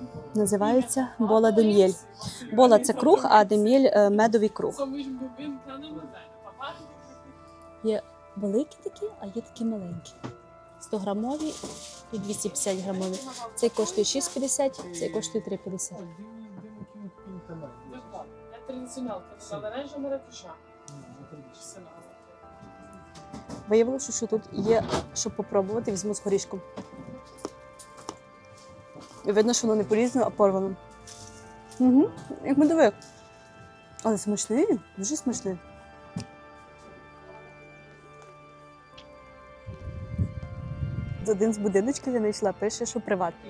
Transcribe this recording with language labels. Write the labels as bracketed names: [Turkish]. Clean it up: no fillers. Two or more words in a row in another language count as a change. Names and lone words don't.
[Ukrainian] Називається бола де м'єль. Бола – це круг, а де м'єль – медовий круг. Є великі такі, а є такі маленькі. 100-грамові і 250-грамові. Цей коштує 6,50, цей коштує 3,50. [Portuguese] Tradicional, tradicional laranja ou maracujá? Tradicional. [Ukrainian] Виявилося, що тут є, щоб попробувати, візьму з горішком. І видно, що воно не порізано, а порвано. Угу, як медовик. Але смачний, дуже смачний. Один з будиночків я знайшла, пише, що приватний.